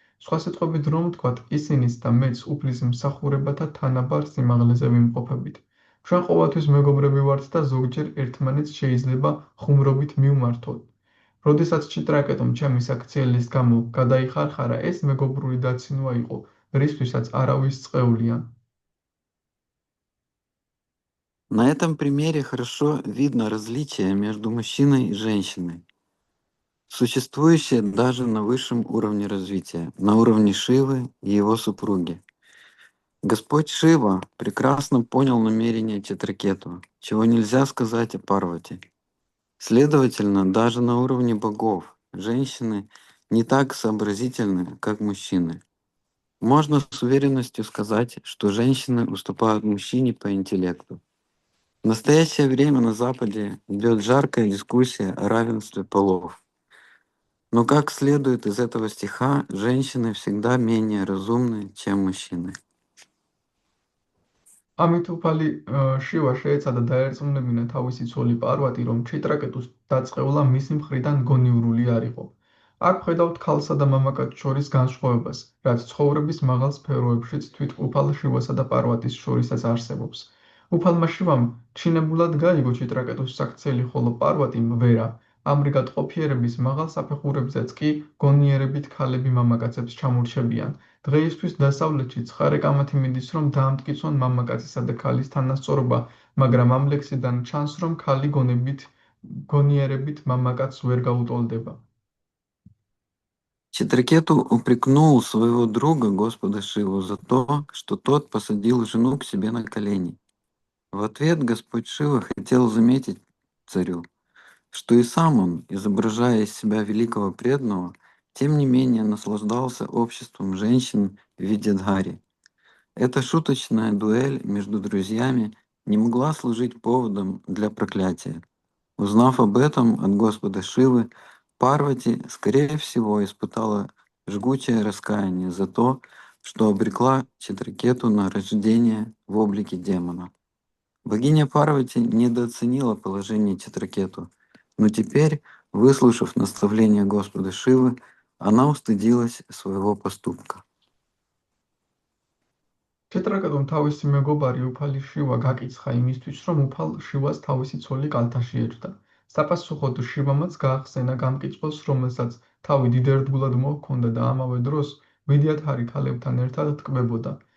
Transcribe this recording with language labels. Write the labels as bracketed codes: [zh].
[ka] სხვა სიტყვებით რომ ვთქვათ, ისინიც და მეც უფლის მსახურებათა თანაბარ სიმაღლეზე ვიმყოფებით. ჩვენ ყოველთვის მეგობრები ვართ და ზოგჯერ ერთმანეთს შეიძლება ხუმრობით მივმართოთ. როდესაც ჩიტრაკეტომ ჩემი საქციელის გამო გადაიხარხარა, ეს მეგობრული დაცინვა იყო, რისთვისაც არავის წყეულია. [ru] На этом примере хорошо видно различие между мужчиной и женщиной, существующее даже на высшем уровне развития, на уровне Шивы и его супруги. Господь Шива прекрасно понял намерение Читракету, чего нельзя сказать о Парвати. Следовательно, даже на уровне богов женщины не так сообразительны, как мужчины. Можно с уверенностью сказать, что женщины уступают мужчине по интеллекту. В настоящее время на Западе идет жаркая дискуссия о равенстве полов. Но как следует из этого стиха, женщины всегда менее разумны, чем мужчины. [ka] ამით უფალი შივა შეეცადა დაერწმუნებინა თავისი ცოლი პარვატი, რომ ჩიტრაკეტუს დაწყევლა მისი მხრიდან გონივრული არ იყო. აქ ვხედავთ ქალსა და მამაკაცს შორის განსხვავებას, რაც ცხოვრების მაღალ სფეროებშიც თვით უფალ შივასა და პარვატის შორისაც არსებობს. უფალმა შივამ ჩინებულად გაიგო ჩიტრაკეტუს საქციელი, ხოლო პარვატიმ ვერა. ამრიგად ყოფიერების მაღალ საფეხურებზეც კი გონიერებით ქალები მამაკაცებს ჩამორჩებიან. დღეისთვის დასავლეთში ცხარე კამათი მიდის, რომ დაამტკიცონ მამაკაცისა და ქალის თანასწორობა, მაგრამ ამ ლექსიდან ჩანს, რომ ქალი გონიერებით მამაკაცს ვერ გაუტოლდება. [ru] Читракету упрекнул своего друга, Господа Шиву, за то, что тот посадил жену к себе на колени. В ответ Господь Шива хотел заметить царю, что и сам он, изображая из себя великого преданного, тем не менее наслаждался обществом женщин в виде Дхари. Эта шуточная дуэль между друзьями не могла служить поводом для проклятия. Узнав об этом от Господа Шивы, Парвати, скорее всего, испытала жгучее раскаяние за то, что обрекла Читракету на рождение в облике демона. Богиня Парвати недооценила положение Читракету, но теперь, выслушав наставление Господа Шивы, она устыдилась своего поступка. [ka] ჩიტრაკეტომ თავისი მეგობარი უფალი შივა გაკიცხა იმისთვის, რომ უფალ შივას თავისი ცოლი კალთაში ეჯდა. საპასუხოდ შივამაც გაახსენა გამკითხველს, რომელსაც თავი დიდ ერთგულად მოჰქონდა და ამავე დროს ვიდიათარი ქალებთან ერთად ტკბებოდა.